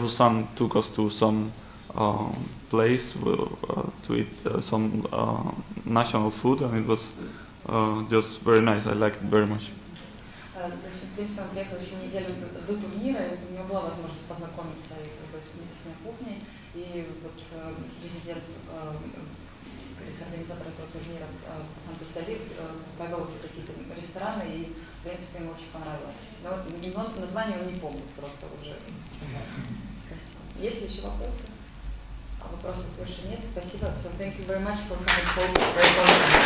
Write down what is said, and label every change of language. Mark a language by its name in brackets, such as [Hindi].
[English] Hussan took us to some place to eat some national food, and it was just very nice. I liked it very much. [Russian] То есть, в принципе, он приехал еще неделю до турнира, и у него была возможность познакомиться с местной кухней, и вот президент, организатор этого турнира Сантус-Дали повел какие-то рестораны, и, в принципе, ему очень понравилось. Но название он не помнит просто уже. Спасибо. Есть ли еще вопросы? Вопросов больше нет. Спасибо. [English] So thank you very much for coming forward.